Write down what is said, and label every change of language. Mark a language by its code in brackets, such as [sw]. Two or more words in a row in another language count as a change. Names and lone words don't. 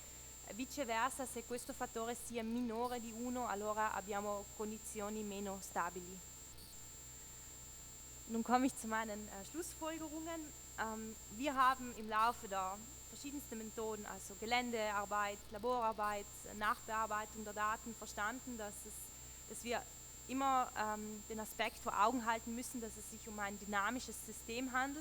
[it] Viceversa, se questo fattore sia minore di 1, allora abbiamo condizioni meno stabili. [de] Nun komme ich zu meinen Schlussfolgerungen. Wir haben im Laufe der verschiedensten Methoden, also Geländearbeit, Laborarbeit, Nachbearbeitung der Daten, verstanden, dass wir immer den Aspekt vor Augen halten müssen, dass es sich um ein dynamisches System handelt.